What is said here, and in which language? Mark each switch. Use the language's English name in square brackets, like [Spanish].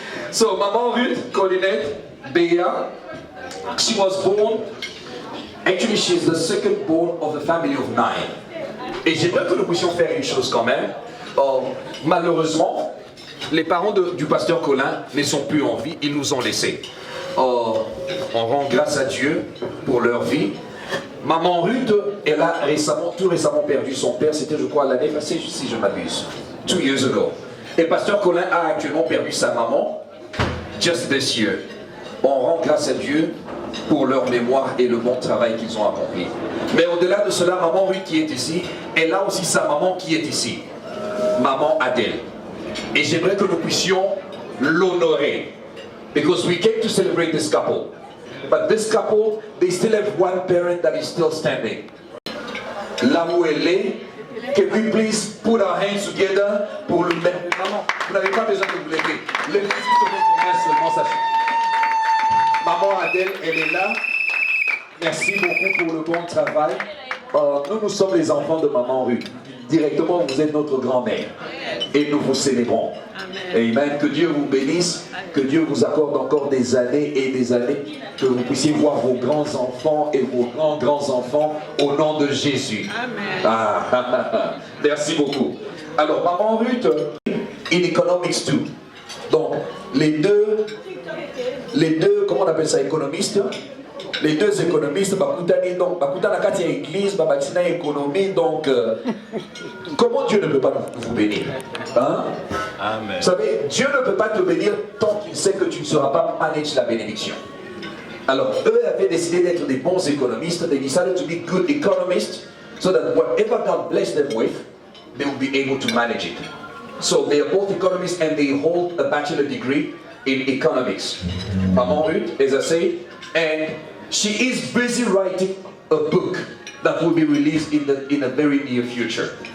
[English] So, Maman Ruth, Colinette, Bea, she was born, actually she's the second born of the family of 9. [French] Et j'aimerais que nous puissions faire une chose quand même. Malheureusement, les parents du pasteur Colin ne sont plus en vie, ils nous ont laissés. On rend grâce à Dieu pour leur vie. Maman Ruth, elle a tout récemment perdu son père, c'était je crois l'année passée si je m'abuse, [English] 2 years ago. [French] Et pasteur Colin a actuellement perdu sa maman, [English] just this year. [French] On rend grâce à Dieu pour leur mémoire et le bon travail qu'ils ont accompli. Mais au-delà de cela, Maman Ruth qui est ici, elle a aussi sa maman qui est ici, Maman Adèle. Et j'aimerais que nous puissions l'honorer. [English] Because we came to celebrate this couple. But this couple, they still have one parent that is still standing. [French] Là où elle est, [English] can we please put our hands together [French] pour le mettre. Maman, vous n'avez pas besoin de vous lever. Levez juste seulement ça. Maman Adèle, elle est là. Merci beaucoup pour le bon travail. Nous sommes les enfants de Maman Ruth. directement, vous êtes notre grand-mère. Et nous vous célébrons. Amen. Que Dieu vous bénisse, que Dieu vous accorde encore des années et des années, que vous puissiez voir vos grands-enfants et vos grands-grands-enfants au nom de Jésus. Amen. Merci beaucoup. [English] Alors, Maman Ruth, in economics too. [French] Donc, les deux, comment on appelle ça, économistes? Les deux économistes, Bakutani, donc, Bakutana Katia Église, Babatina économie, donc, comment Dieu ne peut pas vous bénir? Hein? Amen. Vous savez, Dieu ne peut pas te bénir tant qu'il sait que tu ne seras pas manage la bénédiction. Alors, eux avaient décidé d'être des bons économistes. [English] They decided to be good economists, so that whatever God blessed them with, they will be able to manage it. So they are both economists and they hold a bachelor degree in economics. Maman Ruth, as I say, and she is busy writing a book that will be released in a very near future.